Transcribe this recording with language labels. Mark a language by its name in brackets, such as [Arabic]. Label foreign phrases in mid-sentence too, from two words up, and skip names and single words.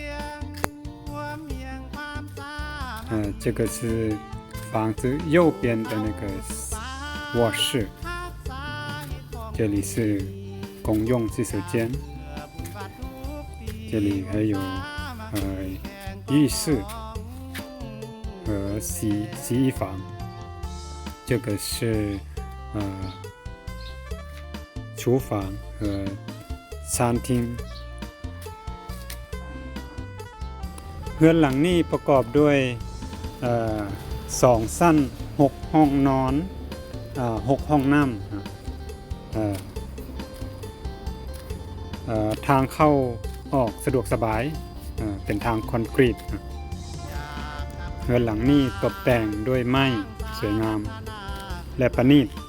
[Chinese] 这个是房子右边的那个卧室，这里是公用洗手间，这里还有浴室和洗衣房。这个是厨房和餐厅 [Thai] เรือนหลังนี้ประกอบด้วย 2 ชั้น 6 ห้องนอน6 ห้องน้ำทางเข้าออกสะดวกสบายเป็นทางคอนกรีตเรือนหลังนี้ตกแต่งด้วยไม้สวยงามและประณีต